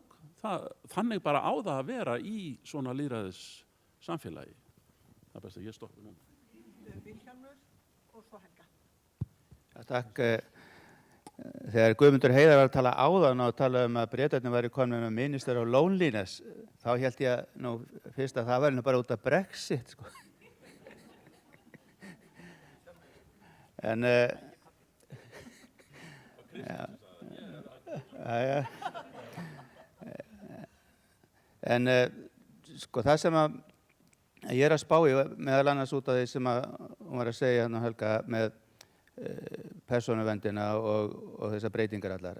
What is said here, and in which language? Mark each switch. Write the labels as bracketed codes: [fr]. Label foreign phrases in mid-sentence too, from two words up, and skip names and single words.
[is] Þannig bara á það að vera í svona lýðræðis samfélagi. Það er best að ég stoppi núna. Vilhjálmur og svo Helga. Ja, takk. Þegar Guðmundur Heiðar var að tala áðan og tala að Bretarnir væri komin með [en] minister of loneliness, [is] þá held ég nú fyrst að það væri nú bara út af Brexit, sko. En En sko það sem að ég er að spá í meðal annars út af því sem að hún var að segja hérna Helga með persónuverndina og þessar breytingar allar.